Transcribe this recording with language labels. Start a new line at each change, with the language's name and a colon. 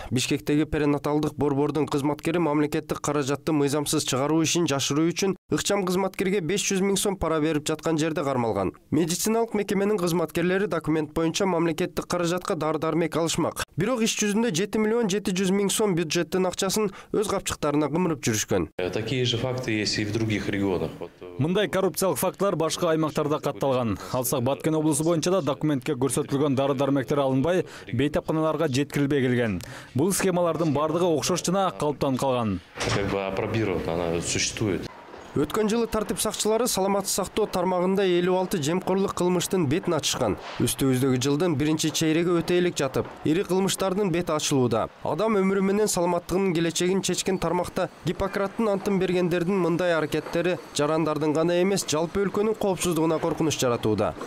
Kyrgyz: Бишкектеги перинаталдык борбордун кызматкери мамлекеттик каражатты мыйзамсыз чыгаруу ишин жашыруу үчүн ыкчам кызматкерге 500 000 сом пара берип жаткан жерде кармалган. Медициналык мекеменин кызматкерлери документ боюнча мамлекеттик каражатка дары-дармек алышмак. Бирок иш жүзүндө 7 миллион 700 000 сом бюджеттин акчасын өз капчыктарына кымырып жүрүшкөн.
Russian: Такие же факты есть и в других регионах.
Kyrgyz: Мындай коррупциялык фактылар башка аймактарда катталган. Алсак Баткен облусу боюнча да документке көрсөтүлгөн дары-дармектер алынбай, бейтапканаларга жеткирилбей келген. Бул схемалардын бардыгы окшош жана калыптан калган.
Russian: Как бы апробирована, она существует.
Kyrgyz: Өткөн жылы тартип сакчылары саламаттык сактоо тармагында 56 жемкорлук кылмыштын бетин ачышкан. Үстүбүздөгү жылдын биринчи чейреги өтө элек жатып, ири кылмыштардын бети ачылууда. Адам өмүрү менен саламаттыгынын келечегин чечкен тармакта Гиппократтын антын бергендердин мындай аракеттери жарандардын гана эмес, жалпы өлкөнүн коопсуздугуна коркунуч жаратууда.